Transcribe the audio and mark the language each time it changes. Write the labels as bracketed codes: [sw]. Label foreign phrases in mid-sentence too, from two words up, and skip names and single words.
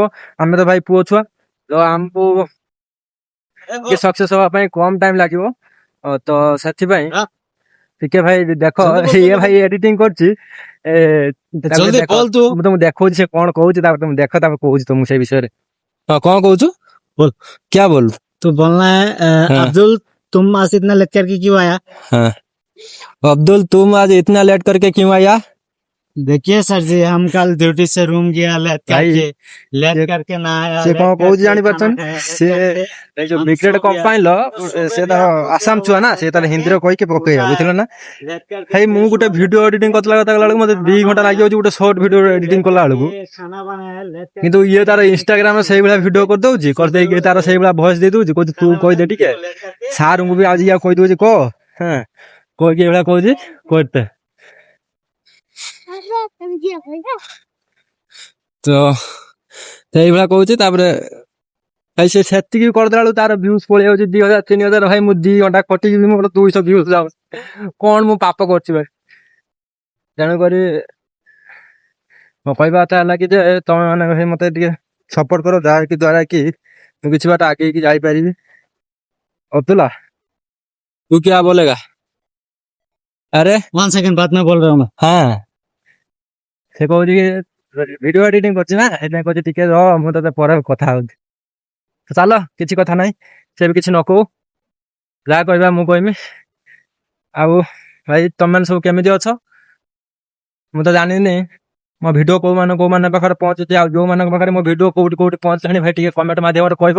[or] ଆମେ ତ ଭାଇ ପୁଅ ଛୁଆ, ତ ଆମକୁ କି ସକ୍ସେସ୍ ହବା ପାଇଁ କମ ଟାଇମ ଲାଗିବ। ତ ସେଥିପାଇଁ ଟିକେ ଭାଇ ଦେଖ, ଇଏ ଭାଇ ଏଡିଟିଂ କରୁଛି। ତାପରେ [hi] जल्दी [or] ଦେଖ, [hi] बोल तू [or] ମୁଁ ତମକୁ ଦେଖଉଛି ସେ କଣ କହୁଛି, ତାପରେ ତମେ ଦେଖ, ତାପରେ କହୁଛି ତମକୁ ସେଇ ବିଷୟରେ। [hi] हाँ कौन कहू तू बोल, क्या बोल तो बोलना है हाँ। अब्दुल, तुम आज इतना लेट करके क्यों आया? हाँ अब्दुल तुम आज इतना लेट करके क्यों आया? देखिए सर जी, हम कल ड्यूटी से रूम गया लेट भाई, करके, लेट [or] ସେ- [hi] करके ना आया, [or] ସେ [hi] लेट [or] କଣ କହୁଛି [hi] करके [or] ଜାଣିପାରୁଛନ୍ତି? [hi] खाना खाया, लेट [or] ସେ [hi] करके [or] ଏଇ ଯୋଉ [hi] हम [or] ବ୍ରିଗେଡ [hi] सो गया। [or] କମ୍ପାନୀର [hi] तो सुबह [or] ସେ [hi] भी [or] ତାର [hi] आपको क्या [or] ଆସାମ [hi] हुआ? [or] ଛୁଆ ନା, ସେ [hi] लेट [or] ତାର [hi] करके [or] ହିନ୍ଦୀରେ କହିକି ପକେଇବା, [hi] उठा है, [or] ବୁଝିଲ ନା? [hi] लेट करके [or] ଭାଇ ମୁଁ [hi] फ्रेश [or] ଗୋଟେ [hi] हुआ, लेट [en] video editing [hi] करके [or] କରିଲା ବେଳକୁ ମତେ 2 ଘଣ୍ଟା ଲାଗିଯାଉଛି ଗୋଟେ [en] short video editing [or] କଲା ବେଳକୁ। [hi] खाना बनाया, लेट [or] କିନ୍ତୁ [hi] करके [or] ଇଏ ତାର [hi] खाना [or] ଇନଷ୍ଟାଗ୍ରାମ [hi] खाया, [or] ସେଇଭଳିଆ ଭିଡିଓ [hi] लेट [or] କରିଦଉଛି, କରିଦେଇକି ତାର ସେଇଭଳିଆ ଭଏସ ଦେଇ ଦଉଛି, କହୁଛି ତୁ କହିଦେ ଟିକେ, [hi] करके [or] ସାରଙ୍କୁ ବି ଆଜି କହିଦଉଛି କହ, ହଁ କହିକି ଏଇଭଳିଆ କହୁଛି କହିତେ। ତ ସେଇଭଳିଆ କହୁଛି। ତାପରେ ଭାଇ ସେ ସେତିକି କରିଦେଲା ବେଳକୁ ତାର ଭ୍ୟୁଜ ପଳେଇ ଯାଉଛି 2000-3000। ଭାଇ ମୁଁ 2 ଘଣ୍ଟା ଖଟିକି ବି ମୋର 200 ଭ୍ୟୁଜ ଯାଉଛି। କଣ ମୁଁ ପାପ କରୁଛି ଭାଇ? ତେଣୁକରି ମୋ କହିବା କଥା ହେଲା କି ଯେ ତମେ ମାନେ ଭାଇ ମତେ ଟିକେ ସପୋର୍ଟ କର, ଯାହାକି ଦ୍ଵାରା କି ମୁଁ କିଛି ବାଟ ଆଗେଇକି ଯାଇପାରିବି। ଅब्दुल्ला [hi] तू क्या बोलेगा? अरे 1 सेकंड बाद में बोल रहा हूँ मैं। हाँ [or] ସେ କହୁଛି କି ଭିଡିଓ ଏଡିଟିଂ କରୁଛି ନା, ସେଥିପାଇଁ କହୁଛି ଟିକେ ରହ, ମୁଁ ତତେ ପରେ କଥା ହଉଛି। ତ ଚାଲ, କିଛି କଥା ନାହିଁ, ସେ ବି କିଛି ନ କହୁ, ଯାହା କହିବା ମୁଁ କହିମି। ଆଉ ଭାଇ ତମେ ସବୁ କେମିତି ଅଛ? ମୁଁ ତ ଜାଣିନି ମୋ ଭିଡିଓ କୋଉମାନଙ୍କ ପାଖରେ ପହଞ୍ଚୁଛି, ଆଉ ଯୋଉମାନଙ୍କ ପାଖରେ ମୋ ଭିଡିଓ କୋଉଠି କୋଉଠି ପହଞ୍ଚିଲାଣି ଭାଇ ଟିକେ କମେଣ୍ଟ ମାଧ୍ୟମରେ କହିବ।